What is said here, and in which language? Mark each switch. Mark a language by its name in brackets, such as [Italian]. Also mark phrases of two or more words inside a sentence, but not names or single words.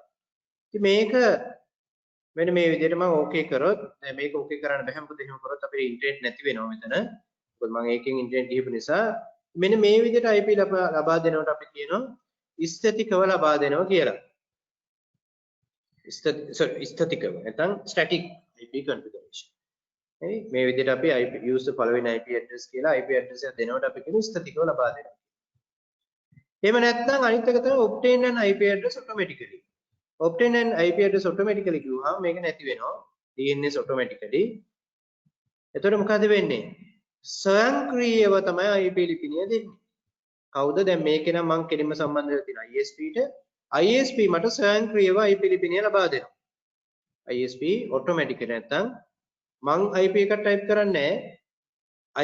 [Sinhala] ඉතින් මේක මෙන්න මේ විදිහට මම ඕකේ කරොත් දැන් මේක ඕකේ කරන්න බැහැ මොකද එහෙම කරොත් අපේ ඉන්ටර්නෙට් නැති වෙනවා මෙතන. මොකද මම ඒකෙන් ඉන්ටර්නෙට් දීපු නිසා මෙන්න මේ විදිහට IP ලබා දෙනකොට අපි කියනවා ස්ථතිකව ලබා දෙනවා කියලා. ස්ථතිකව නැත්නම් [English] static IP configuration. [Sinhala] හරි මේ විදිහට අපි [English] IP user following IP address [Sinhala] කියලා [English] IP address [Sinhala] එක දෙනකොට අපි කියන ස්ථතිකව ලබා දෙනවා. එහෙම නැත්නම් අනිත් එක තමයි [English] obtain an IP address automatically. obtain an IP address automatically [Sinhala] කිව්වහම මේක නැති වෙනවා. [English] DNS automatically. [Sinhala] එතකොට මොකද වෙන්නේ? ස්වයංක්‍රීයව තමයි IP ලිපිනය දෙන්නේ. කවුද දැන් මේකේ නම් මම කෙලින්ම සම්බන්ධ වෙලා තියෙනවා ISP ට. ISP මට ස්වයංක්‍රීයව IP ලිපිනය ලබා දෙනවා. [English] ISP automatically [Sinhala] නැත්නම් මං IP එකක් type කරන්නේ නැහැ.